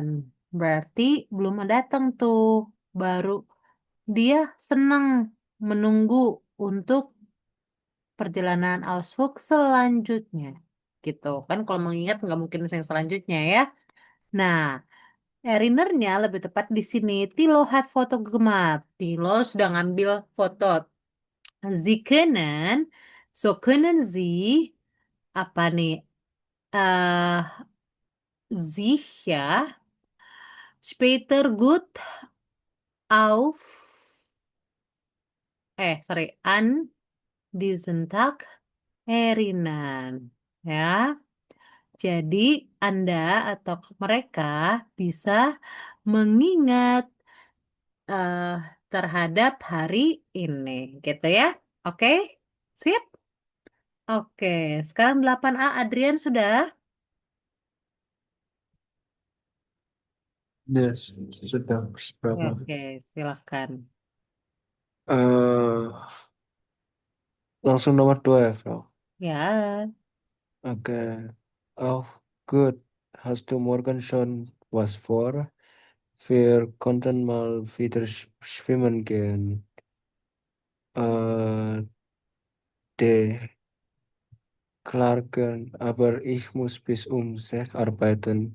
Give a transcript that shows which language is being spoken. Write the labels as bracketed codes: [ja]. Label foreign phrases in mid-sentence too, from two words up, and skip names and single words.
[id] Berarti belum datang tuh. Baru dia senang menunggu untuk perjalanan Ausflug selanjutnya. Gitu kan kalau mengingat nggak mungkin yang selanjutnya ya. Nah, Erinernya lebih tepat di sini. [de] Tilo hat foto gemacht. [id] Tilo sudah ngambil foto. [de] Sie können, so können Sie [id] apa nih? [de] eh sich ya später gut auf sorry an diesen Tag erinnern ya. [id] Jadi Anda atau mereka bisa mengingat eh, terhadap hari ini gitu ya. Oke? Sip? Oke, sekarang 8A Adrian sudah? Yes, sudah berapa? Oke, silahkan. Eh, langsung nomor 2 ya, Bro. Ya, Oke. [de] Auch gut. Hast du morgen schon was vor? Wir konnten mal wieder schwimmen gehen. De Clarken, aber ich muss bis um 6 arbeiten.